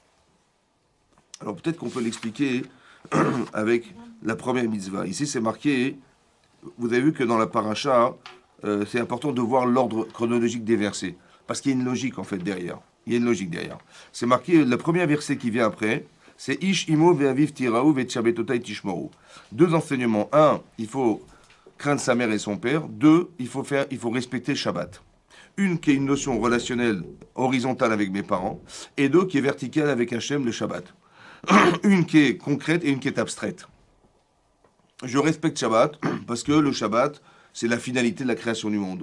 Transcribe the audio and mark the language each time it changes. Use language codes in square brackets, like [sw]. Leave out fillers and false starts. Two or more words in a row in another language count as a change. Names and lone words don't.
[fr] Alors, peut-être qu'on peut l'expliquer avec la première mitzvah. Ici, c'est marqué, vous avez vu que dans la paracha, c'est important de voir l'ordre chronologique des versets. Parce qu'il y a une logique, en fait, derrière. Il y a une logique derrière. C'est marqué, le premier verset qui vient après, c'est [he] איש אמו ואביו תיראו ואת שבתותי תשמרו. [fr] Deux enseignements. Un, il faut craindre sa mère et son père. Deux, il faut respecter le Shabbat. Une qui est une notion relationnelle horizontale avec mes parents, et deux qui est verticale avec Hachem, le Shabbat. Une qui est concrète et une qui est abstraite. Je respecte Shabbat parce que le Shabbat, c'est la finalité de la création du monde.